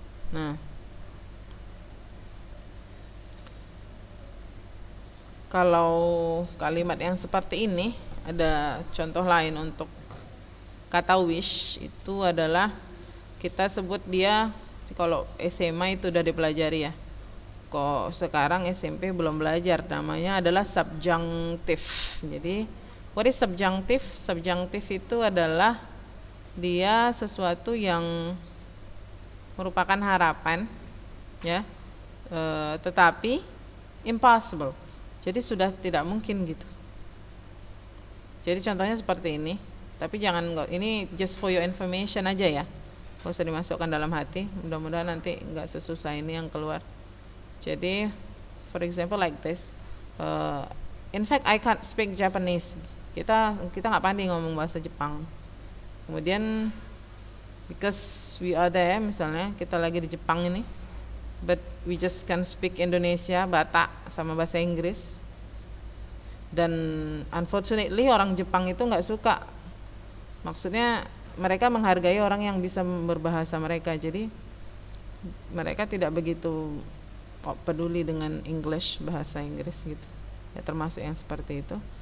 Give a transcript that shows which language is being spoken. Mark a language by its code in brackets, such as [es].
[id] Nah, kalau kalimat yang seperti ini, ada contoh lain untuk kata wish itu adalah kita sebut dia kalau SMA itu udah dipelajari ya. Kok sekarang SMP belum belajar, namanya adalah subjunctive. Jadi [en] what is subjunctive? [id] Subjunctive itu adalah dia sesuatu yang merupakan harapan ya, tetapi [en] impossible. [id] Jadi sudah tidak mungkin gitu. Jadi contohnya seperti ini. Tapi jangan, ini [en] just for your information [id] aja ya. Gak usah dimasukkan dalam hati. Mudah-mudahan nanti nggak sesusah ini yang keluar. Jadi, [en] for example like this. In fact, I can't speak Japanese. [id] Kita nggak pandai ngomong bahasa Jepang. Kemudian, [en] because we are there, [id] misalnya kita lagi di Jepang ini, [en] but we just can speak Indonesia, Batak, [id] sama bahasa Inggris. Dan [en] unfortunately [id] orang Jepang itu nggak suka. Maksudnya mereka menghargai orang yang bisa berbahasa mereka, jadi mereka tidak begitu peduli dengan English, bahasa Inggris gitu ya, termasuk yang seperti itu.